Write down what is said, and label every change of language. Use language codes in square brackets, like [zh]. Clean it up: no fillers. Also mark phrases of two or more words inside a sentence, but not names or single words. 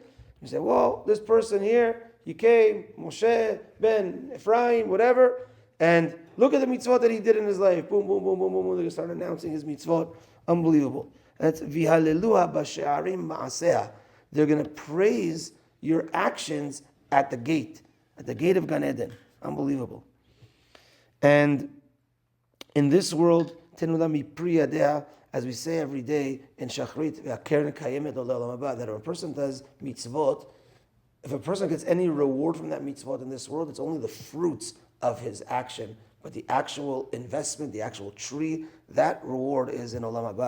[en] You say, well, this person here, he came, Moshe, Ben, Ephraim, whatever, and look at the mitzvot that he did in his life. Boom, boom, boom, boom, boom, boom. They're going to start announcing his mitzvot. Unbelievable. That's [he] והללוה בשערים מעשה. [en] They're going to praise your actions at the gate of Gan Eden. Unbelievable. And in this world, [he] תנו לה מפרי ידיה, [en] as we say every day in Shachrit, that if a person does mitzvot, if a person gets any reward from that mitzvot in this world, it's only the fruits of his action. But the actual investment, the actual tree, that reward is in [he] עולם הבא.